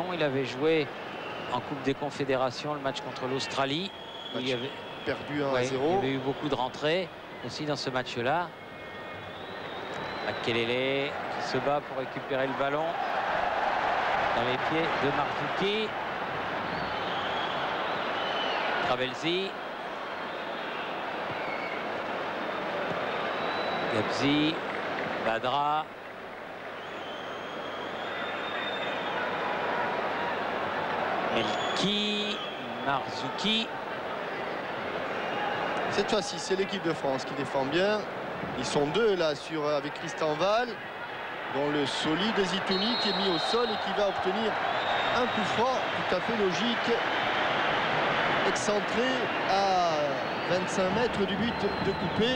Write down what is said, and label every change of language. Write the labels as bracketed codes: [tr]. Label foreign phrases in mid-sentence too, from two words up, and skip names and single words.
[fr] Il avait joué en Coupe des Confédérations le match contre l'Australie. Il y avait perdu 1-0. Il y avait eu beaucoup de rentrées aussi dans ce match-là. Makelele qui se bat pour récupérer le ballon dans les pieds de Marzuki. Trabelsi. Gabzi. Badra. Melki. Marzuki. Cette fois-ci, c'est l'équipe de France qui défend bien. Ils sont deux là avec Tristan Val, dont le solide Zitouni qui est mis au sol et qui va obtenir un coup franc tout à fait logique, excentré à 25 mètres du but de Coupé.